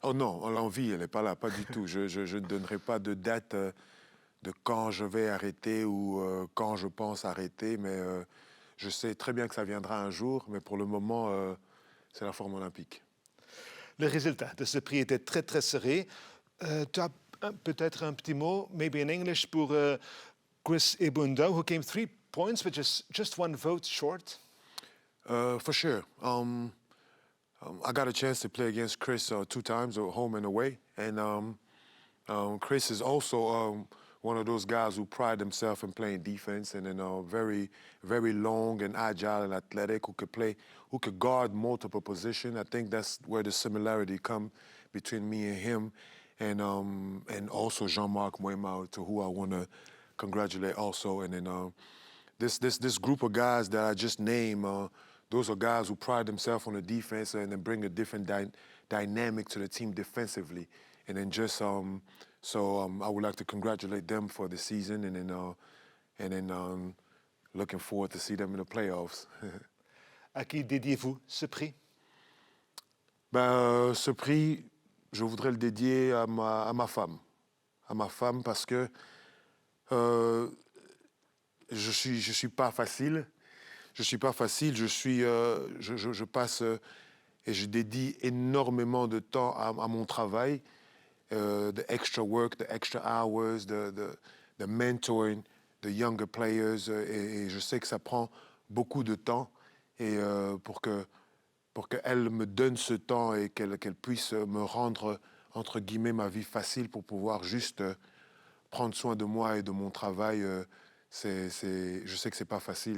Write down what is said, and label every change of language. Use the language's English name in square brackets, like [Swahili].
[French] Oh non, l'envie, elle n'est pas là, pas du tout. Je ne donnerai pas de date de quand je vais arrêter ou quand je pense arrêter, mais je sais très bien que ça viendra un jour, mais pour le moment, c'est la forme olympique. Le résultat de ce prix était très, très serré. Tu as peut-être un petit mot, [English] maybe in English, [French] pour [English] Chris Ibunda, who came 3 points, which is just 1 vote short. For sure. I got a chance to play against Chris 2 times, home and away. And Chris is also one of those guys who pride himself in playing defense and very, very long and agile and athletic, who could guard multiple positions. I think that's where the similarity come between me and him, and also Jean-Marc Mouema, to who I want to congratulate also. And then this group of guys that I just named, those are guys who pride themselves on the defense and then bring a different dynamic to the team defensively. And then just I would like to congratulate them for the season, and then looking forward to see them in the playoffs. [French] À qui dédiez-vous ce prix? Ce prix, je voudrais le dédier à ma femme. À ma femme parce que je suis pas facile. Je passe et je dédie énormément de temps à mon travail. [English] The extra work, the extra hours, the mentoring, the younger players. [French] Et je sais que ça prend beaucoup de temps. Et pour qu'elle me donne ce temps et qu'elle puisse me rendre, entre guillemets, ma vie facile pour pouvoir juste prendre soin de moi et de mon travail, je sais que c'est pas facile.